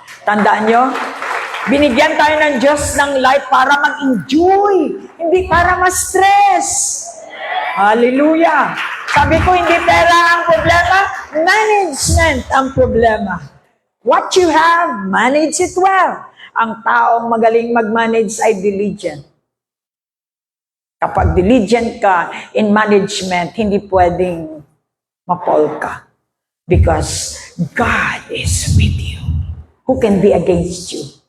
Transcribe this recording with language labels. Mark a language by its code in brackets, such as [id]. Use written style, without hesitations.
[tl] Tandaan nyo, binigyan tayo ng Diyos ng life para mag-enjoy. Hindi para ma-stress. Hallelujah! Sabi ko, hindi pera ang problema, management ang problema. [en] What you have, manage it well. [tl] Ang taong magaling mag-manage ay diligent. Kapag diligent ka [en] in management, [tl] hindi pwedeng ma-fall ka. [en] Because God is with you. Who can be against you?